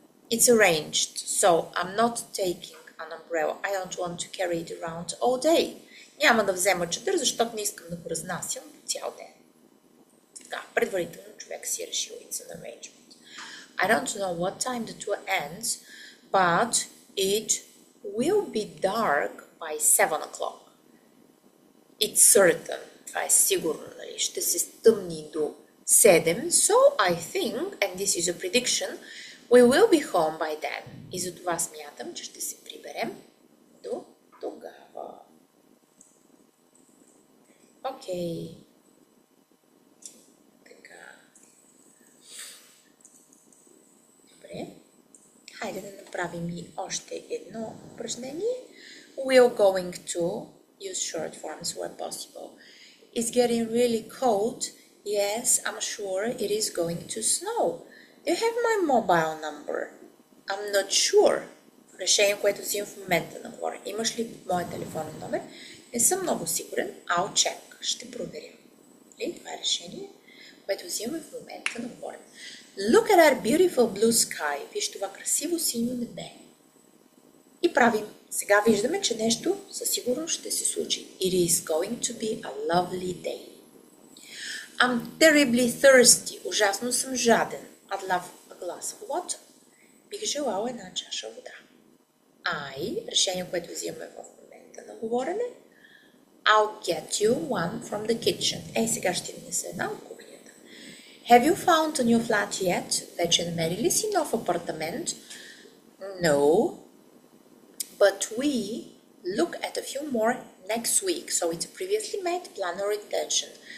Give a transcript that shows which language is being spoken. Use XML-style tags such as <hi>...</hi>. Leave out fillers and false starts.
<en>It's arranged, so I'm not taking an umbrella. I don't want to carry it around all day.</en> <bg>Няма да взема чадър, защото не искам да го разнасям цял ден. Така, предварително човек си е решил,</bg> <en>it's an arrangement. I don't know what time the tour ends, but it will be dark by 7 o'clock. It's certain.</en> <bg>Това е сигурно, нали? Ще се стъмни до 7.</bg> <en>So I think, and this is a prediction, we will be home by then.</en> <bg>И за това смятам, че ще се приберем до тогава. Окей. Така. Добре. Хайде да направим и още едно упражнение.</bg> <en>We're going to use short forms where possible. It's getting really cold. Yes, I'm sure it is going to snow. Do you have my mobile number? I'm not sure.</en> <bg>Решение, което взимам в момента на говоря. Имаш ли моят телефонен номер? Не съм много сигурен.</bg> <en>I'll check.</en> <bg>Ще проверя. Това е решение, което взимаме в момента на говоря.</bg> <en>Look at our beautiful blue sky.</en> <bg>Виж това красиво синьо небе. И правим. Сега виждаме, че нещо със сигурност ще се случи.</bg> <en>It is going to be a lovely day. I'm terribly thirsty.</en> <bg>Ужасно съм жаден.</bg> <en>I'd love a glass of water.</en> <bg>Бих желала една чаша вода. Решение, което взимаме в момента на говорене.</bg> <en>I'll get you one from the kitchen.</en> <bg>Сега ще внеса една от кухнята.</bg> <en>Have you found a new flat yet?</en> <bg>Вече намерили ли си нов апартамент?</bg> <en>No. But we look at a few more next week. So it's a previously made plan or intention.</en>